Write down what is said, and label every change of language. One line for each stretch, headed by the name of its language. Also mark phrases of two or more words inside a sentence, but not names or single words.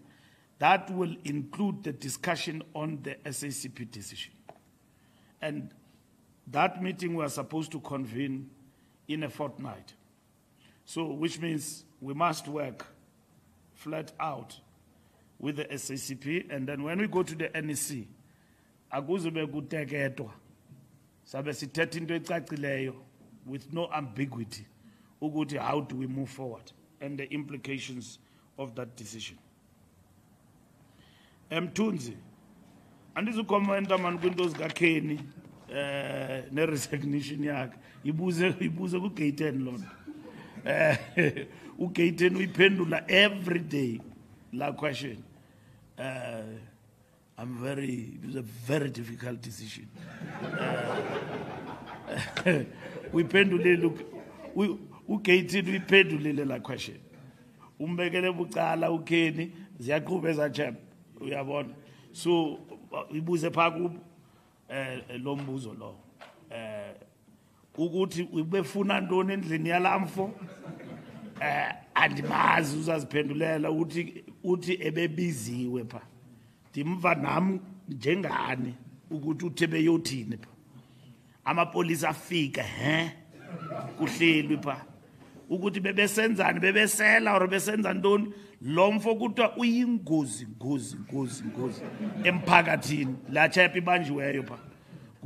English: That will include the discussion on the SACP decision. And that meeting we are supposed to convene in a fortnight. So, which means we must work flat out with the SACP, and then when we go to the NEC,
Xhosa: akuzube kuteketwa sabe sithetha into ecacileyo
English: with no ambiguity ukuthi how do we move forward and the implications of that decision.
Xhosa: Mthunzi, andizukomenta man kwinto zikaKhenny ne-resignation yakhe ibuze ku-gate 10 lona. U-gate 10 uyiphendula
English: every day
Xhosa: la question.
English: It was a very difficult decision.
Xhosa: U-gate 10 uyiphendulile la question. Umbekele bucala uKhenny ziyaqhubeka ezachap uyabona. So ibuze pha kubo lo mbuzo lo. Ukuthi ubefuna ntoni endlini yalamfo andimazi uzaziphendulela uthi ebebiziwe pha ndimva nam njengani ukuthi uthe beyothini pha amapolisa afika kuhlelwi pha ukuthi bebesenzani bebesela or besenza ntoni lo mfo kuthiwa uyingozi emphakathini la chap ibanjiweyo pha